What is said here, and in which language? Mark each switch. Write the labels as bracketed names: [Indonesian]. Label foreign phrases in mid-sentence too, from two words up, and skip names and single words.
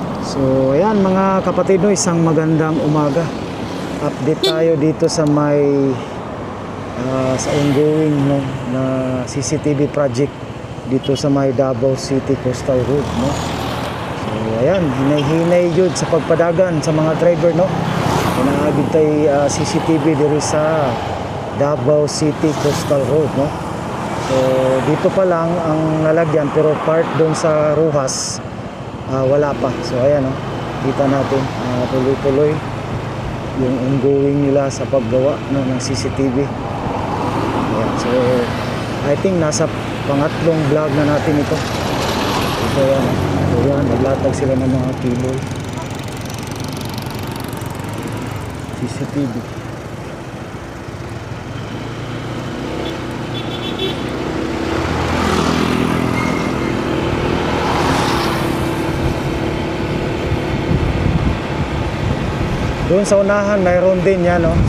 [Filipino] So ayan mga kapatid, no, isang magandang umaga. Update tayo dito sa may sa ongoing, no, na CCTV project dito sa may Davao City Coastal Road, no. [Cebuano] So ayan, hinay-hinay yun sa pagpadagan sa mga driver, no. Naagid tay CCTV diri sa Davao City Coastal Road, no. [Filipino] So dito pa lang ang nalagyan, pero part doon sa Rojas wala pa. So ayan, no, kita natin tuloy-tuloy yung ongoing nila sa paggawa, no, ng CCTV. Ayan, [English] so I think [Filipino] nasa pangatlong vlog na natin ito. So ayan, so yan, naglatag sila ng mga cable CCTV. Doon sa unahan mayroon din yan, no?